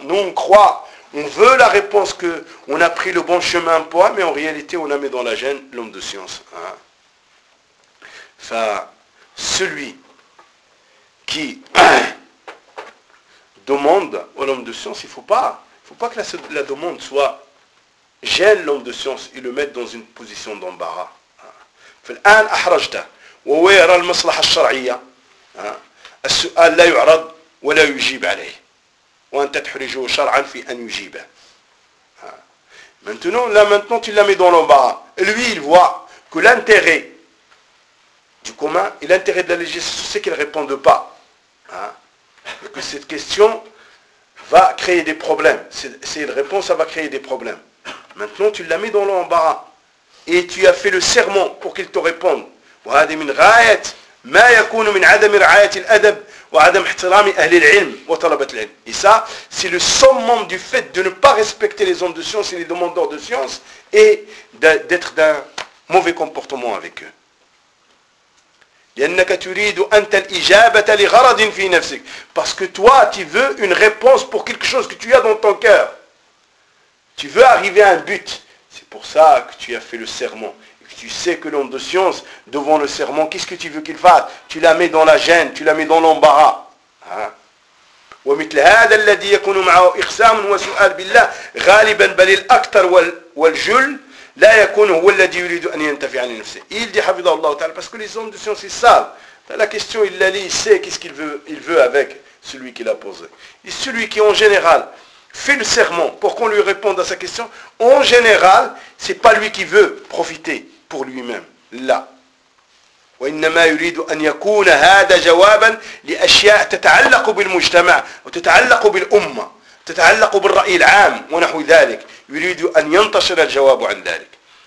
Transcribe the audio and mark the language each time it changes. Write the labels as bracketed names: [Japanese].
[French] Nous, on croit, on veut la réponse qu'on a pris le bon chemin pour elle, mais en réalité, on la met dans la gêne l'homme de science. Hein? Enfin, celui qui demande au homme de science, il ne faut pas que la demande soit gêne l'homme de science et le mette dans une position d'embarras. [Arabic] فالآن أحرجت ويرى المصلحة الشرعية السؤال لا يعرض ولا يجيب عليه وأنت تحرجه شرعا في أن يجيبه. [French] Maintenant, là maintenant tu l'as mis dans l'embarras. Lui, il voit que l'intérêt du commun et l'intérêt de la législation, c'est qu'il ne réponde pas. Et que cette question va créer des problèmes. C'est une réponse, ça va créer des problèmes. Maintenant, tu l'as mis dans l'embarras. Et tu as fait le serment pour qu'il te réponde. [Arabic] وهذا من غاية ما يكون من عدم رعاية الأدب وعدم احترام أهل العلم وطلبة العلم. [French] Et ça, c'est le summum du fait de ne pas respecter les hommes de science et les demandeurs de science et d'être d'un mauvais comportement avec eux. [Arabic] لأنك تريد أنت الإجابة لغرض في نفسك. [French] Parce que toi, tu veux une réponse pour quelque chose que tu as dans ton cœur. Tu veux arriver à un but. C'est pour ça que tu as fait le serment. Et que tu sais que l'homme de science, devant le serment, qu'est-ce que tu veux qu'il fasse? Tu la mets dans la gêne, tu la mets dans l'embarras. [Arabic] ومثل هذا الذي يكون معه إخسام وسؤال بالله غالبا بل الأكثر والجل لا يكون هو الذي يريد أن ينتفع عن نفسه. [French] Il dit [Arabic] حفظه الله تعالى, [French] parce que les hommes de science, ils savent. La question, il la lit, il sait qu'est-ce qu'il veut, il veut avec celui qui l'a posé. Et celui qui, en général, fait le serment pour qu'on lui réponde à sa question, en général, c'est pas lui qui veut profiter pour lui-même. [Arabic] Là. وَإِنَّمَا يُرِيدُ أَنْ يَكُونَ هَذَا جَوَابًا لِأَشْيَاءَ تَتَعَلَّقُ بِالْمُجْتَمَعَ وَتَتَعَلَّقُ بِالْأُمَّةِ تَتَعَلَّقُ بِالرَّأِي الْعَامِ وَنَحْوِ ذَلِكَ يُرِيدُ أَنْ يَنْتَشِرَ الْجَوَابُ عَنْ ذَلِكَ.